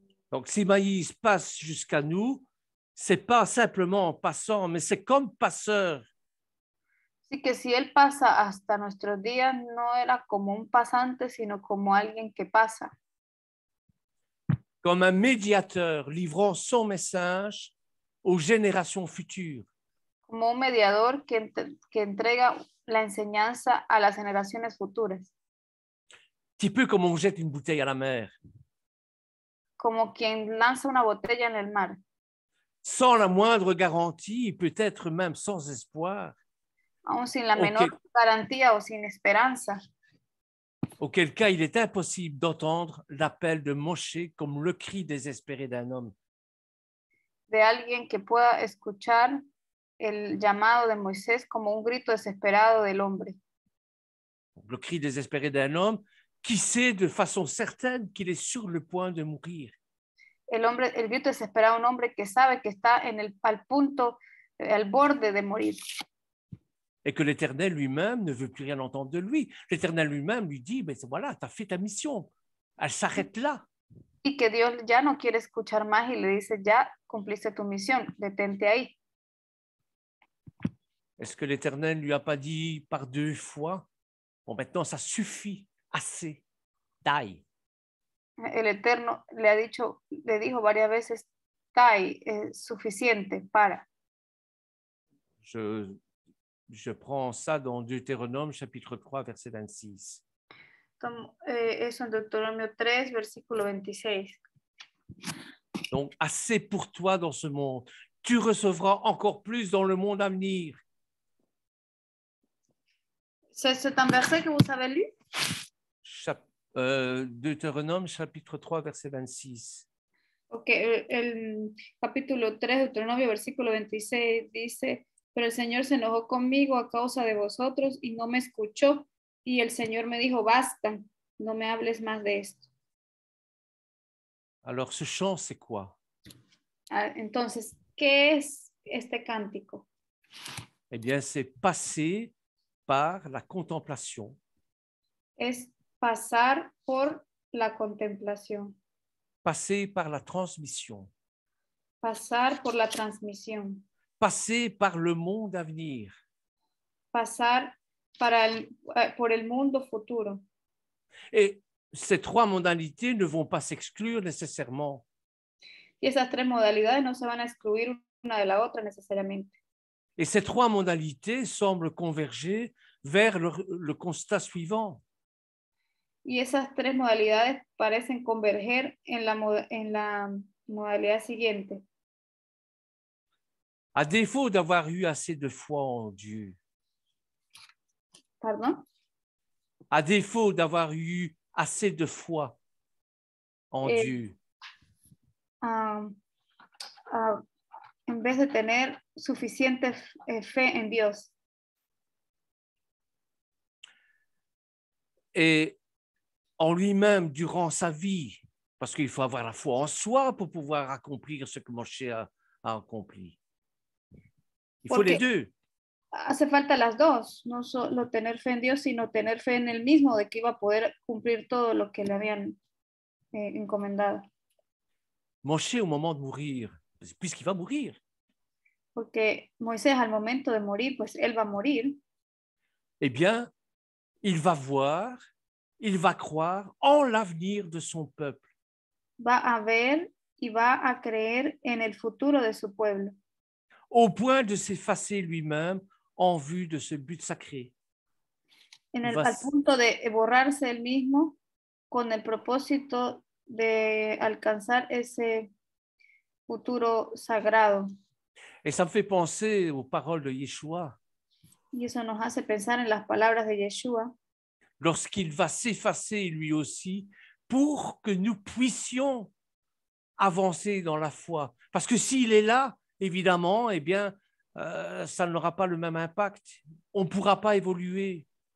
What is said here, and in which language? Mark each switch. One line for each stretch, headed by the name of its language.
French: Donc, si Moïse passe jusqu'à nous, c'est pas simplement en passant, mais c'est comme passeur.
Spanish: Así que si él pasa hasta nuestros días, no era como un pasante, sino como alguien que pasa.
French: Comme un médiateur livrant son message aux générations futures.
Spanish: Como un mediador que entrega la enseñanza a las generaciones futuras.
French: Un petit peu comme on jette une bouteille à la mer.
Spanish: Como quien lanza una botella en el mar.
French: Sans la moindre garantie, peut-être même sans espoir.
Spanish: Aún sin la menor garantía o sin esperanza.
French: Auquel cas, il est impossible d'entendre l'appel de Moshe comme le cri désespéré d'un homme.
Spanish: De alguien que pueda escuchar el llamado de Moisés como un grito desesperado del hombre.
French: Le cri désespéré d'un homme qui sait de façon certaine qu'il est sur le point de mourir.
Spanish: El grito desesperado de un hombre que sabe que está al punto, al borde de morir.
French: et que l'Éternel lui-même ne veut plus rien entendre de lui. L'Éternel lui-même lui dit, ben voilà, tu as fait ta mission. Elle s'arrête là.
Spanish: Y que Dios ya no quiere escuchar más y le dice, ya cumpliste tu misión, detente ahí.
French: Est-ce que l'Éternel ne lui a pas dit par 2 fois, bon, maintenant, ça suffit, assez, taille.
Spanish: El Eterno le dijo varias veces, Tai, es suficiente, para.
French: Je prends ça dans Deutéronome, chapitre 3, verset 26.
Spanish: Eso en Deuteronomio 3, versículo 26.
French: Donc, assez pour toi dans ce monde. Tu recevras encore plus dans le monde à venir. C'est un verset que vous avez lu? Deutéronome, chapitre 3, verset 26.
Spanish: Ok, el capítulo 3, Deuteronomio, versículo 26 dice, pero el Señor se enojó conmigo a causa de vosotros y no me escuchó. Y el Señor me dijo, basta, no me hables más de esto.
French: Alors, ce chant, c'est quoi?
Spanish: Entonces, ¿qué es este cántico?
French: Eh bien, c'est passer par la contemplation.
Spanish: Es pasar por la contemplación.
French: Passer par la transmission.
Spanish: Pasar por la transmisión.
French: Passer par le monde à venir.
Spanish: Pasar por el mundo futuro.
French: Et ces 3 modalités ne vont pas s'exclure nécessairement.
Spanish: Y esas 3 modalidades no se van a excluir una de la otra necesariamente.
French: Et ces 3 modalités semblent converger vers le constat suivant.
Spanish: Y esas 3 modalidades parecen converger en la modalidad siguiente.
French: À défaut d'avoir eu assez de foi en Dieu, Pardon. à défaut d'avoir eu assez de foi en Dieu,
Spanish: en vez de tener suficiente fe en Dios.
French: et en lui-même durant sa vie, parce qu'il faut avoir la foi en soi pour pouvoir accomplir ce que Moshe a accompli. Il faut les deux.
Spanish: Hace falta las dos, no solo tener fe en Dios, sino tener fe en él mismo de que iba a poder cumplir todo lo que le habían encomendado.
French: Moshe, au moment de mourir, puisqu'il va mourir,
Spanish: Porque Moisés al momento de morir, pues él va a morir.
French: eh bien, il va voir, il va croire en l'avenir de son peuple.
Spanish: Va a ver y va a creer en el futuro de su pueblo.
French: Au point de s'effacer lui-même en vue de ce but sacré.
Spanish: Al punto de borrarse él mismo con el propósito de alcanzar ese futuro sagrado.
French: Et ça me fait penser aux paroles de Yeshua.
Spanish: Y eso nos hace pensar en las palabras de Yeshua.
French: Lorsqu'il va s'effacer lui aussi pour que nous puissions avancer dans la foi. Parce que s'il est là, évidemment, eh bien, ça n'aura pas le même impact. On ne pourra pas évoluer.